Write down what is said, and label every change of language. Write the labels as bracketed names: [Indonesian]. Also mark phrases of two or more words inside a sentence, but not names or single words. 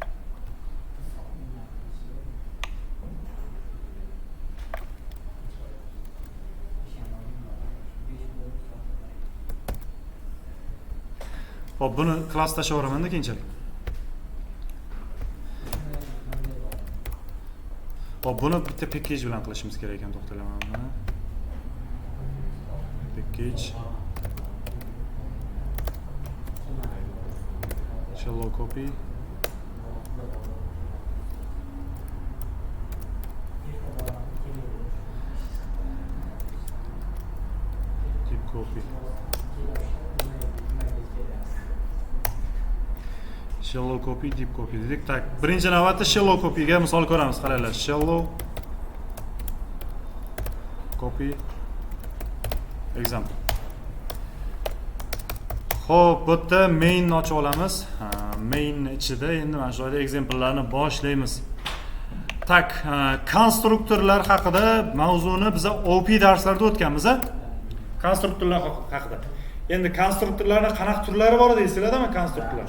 [Uzbek] Xo'p, buni klass tashlayveraman-da keyinchalik. Xo'p, buni bitta package bilan qilishimiz kerak ekan, to'xtalayman buni. [English] Package shallow copy deep copy shallow copy deep copy dedik. [Uzbek] Tak, birinchi navbatda [English] shallow copy [Uzbek] ga misol ko'ramiz. Qaranglar, [English] shallow copy example. [Uzbek] Xo'p, bu yerda main ni ochib olamiz. Main ichida endi mana shu joyda examplelarni boshlaymiz. Tak, konstruktorlar haqida mavzuni biz OP darslarda o'tganmiz. Konstruktorlar haqida. Endi konstruktorlarning qanaqa turlari bor deysizlar-mi konstruktorlar?